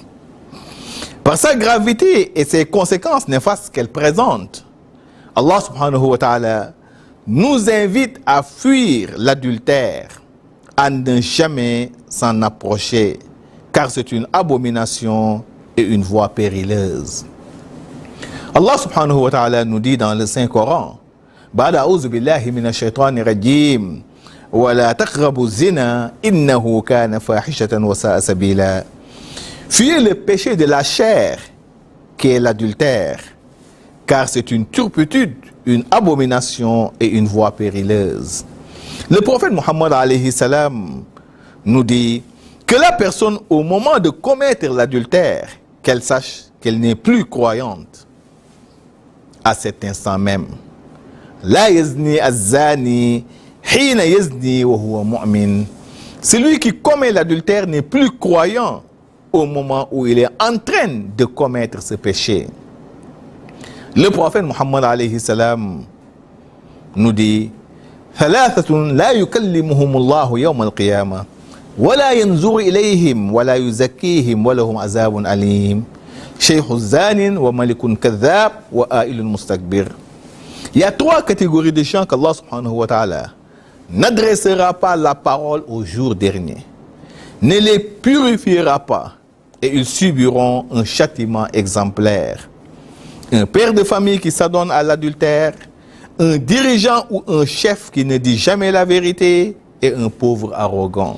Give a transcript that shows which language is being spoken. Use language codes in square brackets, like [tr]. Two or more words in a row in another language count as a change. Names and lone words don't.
[fr] Par sa gravité et ses conséquences néfastes qu'elle présente, [ar] الله سبحانه وتعالى [fr] nous invite à fuir l'adultère, à ne jamais s'en approcher, car c'est une abomination et une voie périlleuse. [ar] الله سبحانه وتعالى [fr] nous dit dans le Saint-Coran, [ar] بعد أعوذ بالله من الشيطان الرجيم, ولا تقربوا الزنا إنه كان فاحشة وساء سبيلا. [fr] Fuyez le péché de la chair, qui est l'adultère, car c'est une turpitude, une abomination et une voie périlleuse. Le prophète Mohammed [ar] عليه السلام [fr] nous dit que la personne, au moment de commettre l'adultère, qu'elle sache qu'elle n'est plus croyante à cet instant même. [ar] لا يزني الزاني حين يزني وهو مؤمن. [fr] Celui qui commet l'adultère n'est plus croyant au moment où il est en train de commettre ce péché. Le prophète Mohammed [ar] عليه السلام [fr] nous dit [ar] ثلاثة لا يكلمهم الله يوم القيامة ولا ينظر إليهم ولا يزكيهم ولهم عذاب أليم شيخ زان وملك كذاب وعائل مستكبر. [fr] Il y a trois catégories de gens qu' [ar] الله سبحانه وتعالى [fr] n'adressera pas la parole au jour dernier, ne les purifiera pas, et ils subiront un châtiment exemplaire. Un père de famille qui s'adonne à l'adultère, un dirigeant ou un chef qui ne dit jamais la vérité, et un pauvre arrogant.